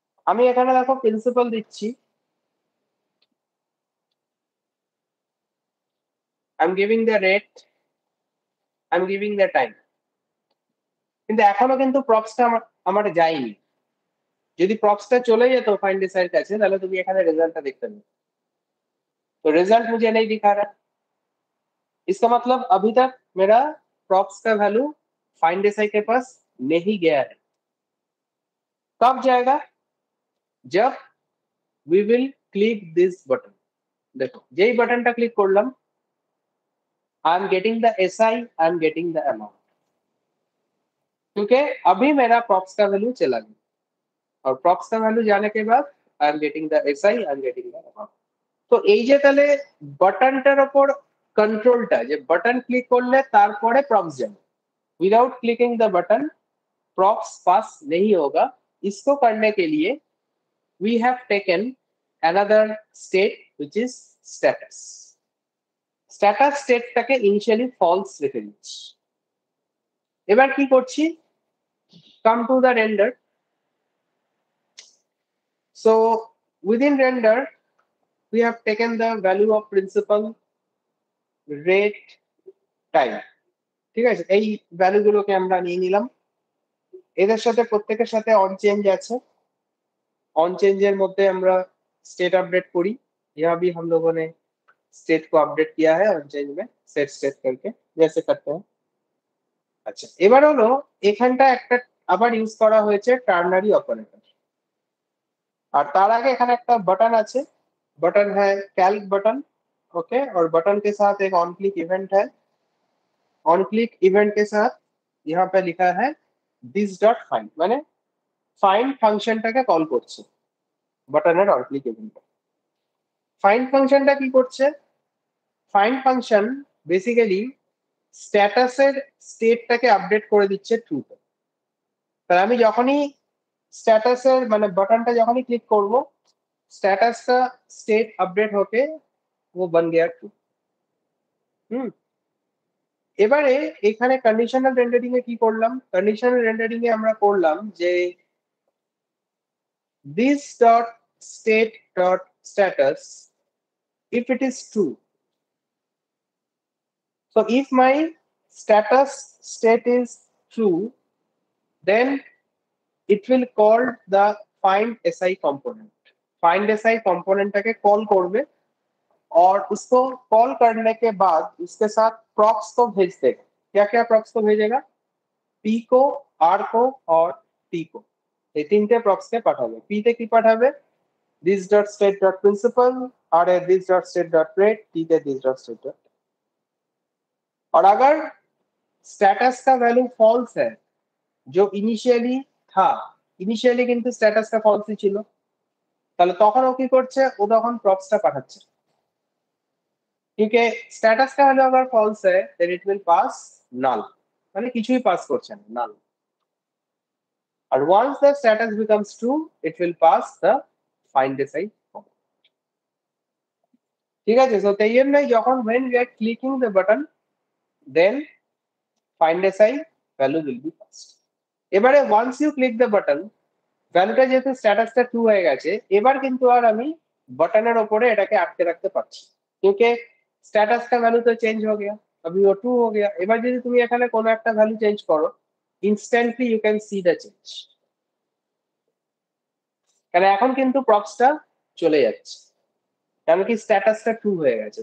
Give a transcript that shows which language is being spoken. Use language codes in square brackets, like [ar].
[bn] আমি এখানে দেখো প্রিন্সিপাল দিচ্ছি, [en] I'm giving the rate, I'm giving the time, [bn] কিন্তু এখনো কিন্তু প্রপসটা আমার যায়নি। যদি প্রপসটা চলে যেত फाइंड एसआई কাছে তাহলে তুমি এখানে রেজাল্টটা দেখতে পাবে। [hi] तो रिजल्ट मुझे नहीं दिखा रहा, इसका मतलब अभी तक मेरा प्रॉप्स का वैल्यू फाइंड एसआई के पास नहीं गया है। कब जाएगा? [en] जब we will click this button. [hi] देखो [bn] যেই বাটনটা ক্লিক করলাম [en] I'm getting the SI, I'm getting the amount, [hi] क्योंकि अभी मेरा प्रॉप्स का वैल्यू चला गया और प्रॉप्स का वैल्यू जाने के बाद I am getting the SI, I am getting the amount. [bn] তো এই যে তাহলে বাটনটার উপর कंट्रोलটা যে বাটন ক্লিক করলে তারপরে প্রপস যাবে, [en] without clicking the button [hi] props पास नहीं होगा। इसको करने के लिए [en] we have taken another state which is status। [bn] status স্টেটটাকে initially false রেখে দিচ্ছি। এবার কি করছি, [en] come to the render। so within render we have taken the value of principal, rate, time। [bn] ঠিক আছে, এই ভ্যালু গুলোকে আমরা নিয়ে নিলাম। এদের সাথে প্রত্যেকের সাথে অন চেঞ্জ আছে, ऑन चेंजर मध्य আমরা स्टेट अपडेट करी। [hi] यहाँ भी हम लोगों ने स्टेट को अपडेट किया है ऑन चेंज में, सेट स्टेट करके जैसे करते हैं। [bn] अच्छा, এবার হলো এখানটা একটা আবার ইউজ করা হয়েছে টার্নারি অপারেটর, আর তার আগে এখানে একটা बटन আছে, [hi] बटन है कैल्क बटन। ओके, और बटन के साथ एक ऑन क्लिक इवेंट है। ऑन क्लिक इवेंट के साथ यहाँ पे लिखा है दिस डॉट फाइंड, माने फाइंड [bn] ফাংশনটাকে কল করছে বাটনের অন ক্লিক ইভেন্টে। ফাইন্ড ফাংশনটা কি করছে, ফাইন্ড ফাংশন বেসিক্যালি স্ট্যাটাসের স্টেটটাকে আপডেট করে দিচ্ছে ট্রুতে। তাহলে আমি যখনই স্ট্যাটাসের মানে বাটনটা যখনই ক্লিক করব স্ট্যাটাসটা স্টেট আপডেট [hi] होके वो बन गया ट्रू। [bn] এবারে এখানে কন্ডিশনাল রেন্ডারিং এ কি করলাম, কন্ডিশনাল রেন্ডারিং এ আমরা করলাম যে [en] this dot state dot status if it is true, so if my status state is true then it will call the find si component। [hi] find si component টাকে call करबे और उसको call करने के बाद उसके साथ props को भेज देगा। क्या क्या props को भेजेगा, p को, r को और t को, [bn] এই তিনটে প্রপস কে পাঠাবে। [en] p তে কি পাঠাবে this dot state dot principal, r ए this dot state dot rate, t তে this dot state dot। [hi] और अगर स्टेटस का वैल्यू फॉल्स है जो इनिशियली था, [bn] इनिशियली কিন্তু স্ট্যাটাসটা ফলসই ছিল, তাহলে তখন ও কি করছে, ও তখন প্রপসটা পাঠাচ্ছে। [hi] क्योंकि स्टेटस का वैल्यू अगर फॉल्स है [en] then it will pass null, [bn] মানে কিছুই পাস করছে না, নল। [en] And once the status becomes true, it will pass the find si component। ঠিক আছে, so [bn] তাই জন্য যখন [en] when we are clicking the button then find si value will be passed। [bn] এবারে [en] once you click the button [bn] ভ্যালুটা যেহেতু স্ট্যাটাসটা true হয়ে গেছে, এবার কিন্তু আর আমি বাটনের উপরে এটাকে আটকে রাখতে পারছি, [hi] क्योंकि स्टेटस का वैल्यू तो चेंज हो गया, [bn] अभी वो ट्रू हो गया। এবার যদি তুমি এখানে কোনো একটা ভ্যালু চেঞ্জ করো [en] instantly you can see the change, [bn] কারণ এখন কিন্তু প্রপসটা চলে যাচ্ছে, কারণ কি স্ট্যাটাসটা ট্রু হয়ে গেছে।